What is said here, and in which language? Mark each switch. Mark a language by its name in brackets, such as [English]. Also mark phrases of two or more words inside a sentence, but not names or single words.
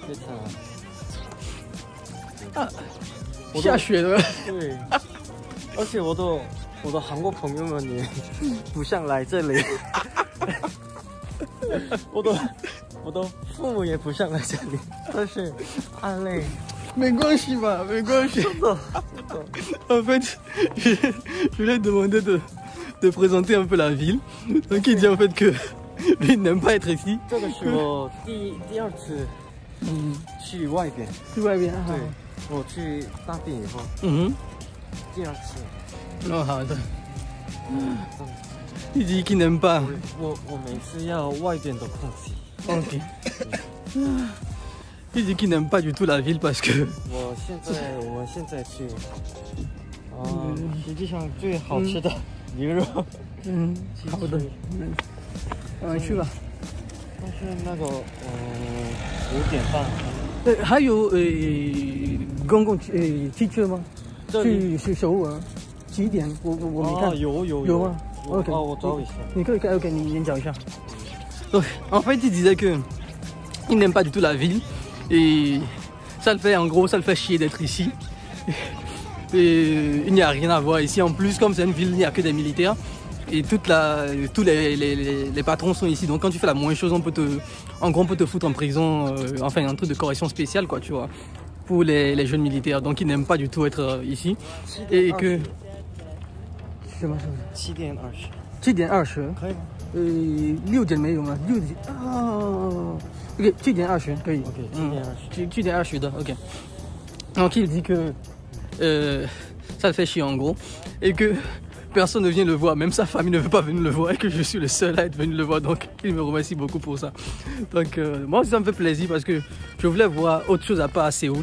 [Chinese] 下雪了。对，而且我的韩国朋友们也不想来这里。我的父母也不想来这里，但是安磊。没关系吧，没关系。 [French] En fait, je lui ai demandé de présenter un peu la ville. Donc il dit en fait que lui n'aime pas être ici. [Chinese] 这个是我第二次去外边。去外边？对，我去大病以后。第二次。 [French] 好的。Il dit qu'il n'aime pas. [Chinese] 我每次要外边的空气。 [French] OK。Il dit qu'il n'aime pas du tout la ville parce que [Chinese] 我们现在去实际上最好吃的牛肉。好的。去吧。但是那个5点半。还有公共汽车吗？去首尔几点？我没看。有吗？OK。我找一下。你可以 OK， 你找一下。 [French] Donc, en fait, il disait que il n'aime pas du tout la ville et ça le fait chier d'être ici. Et il n'y a rien à voir ici. En plus, comme c'est une ville, il n'y a que des militaires et tous les patrons sont ici. Donc, quand tu fais la moindre chose, on peut te foutre en prison, enfin un truc de correction spéciale, quoi, tu vois, pour les jeunes militaires. Donc, ils n'aiment pas du tout être ici et que 什么 [Chinese] 7点20。 7点20。可以吗？6点没有吗？6点OK， 7点20可以。OK， 7点20的 OK。 [French] Donc il dit que ça le fait chier en gros et que personne ne vient le voir, même sa famille ne veut pas venir le voir et que je suis le seul à être venu le voir. Donc il me remercie beaucoup pour ça. Donc moi aussi ça me fait plaisir parce que je voulais voir autre chose à part à Séoul.